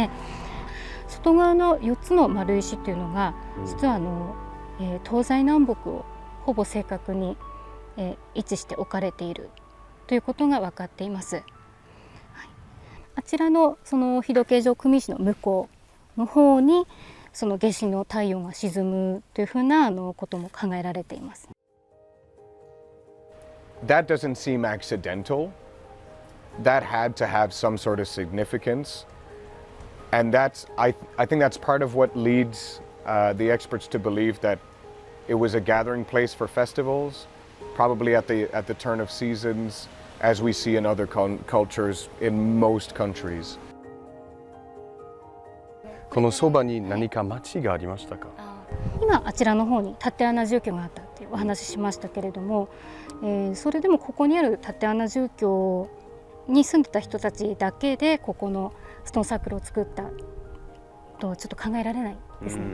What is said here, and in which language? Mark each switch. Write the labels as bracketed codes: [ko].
[ja] はい、外側の4つの丸石というのが実は東西南北をほぼ正確に、位置して置かれているということが分かっています。はい、あちらのその日時計上組石の向こうの方にその夏至の太陽が沈むというふうなことも考えられています。 [en] That doesn't seem accidental. That had to have some sort of significance, and I think that's part of what leads the experts to believe that it was a gathering place for festivals, probably at the turn of seasons, as we see in other cultures in most countries. [ja] このそばに何か町がありましたか？今あちらの方に竪穴住居があったっていうお話ししましたけれども、それでもここにある竪穴住居に住んでた人たちだけでここのストーンサークルを作ったとはちょっと考えられないですね。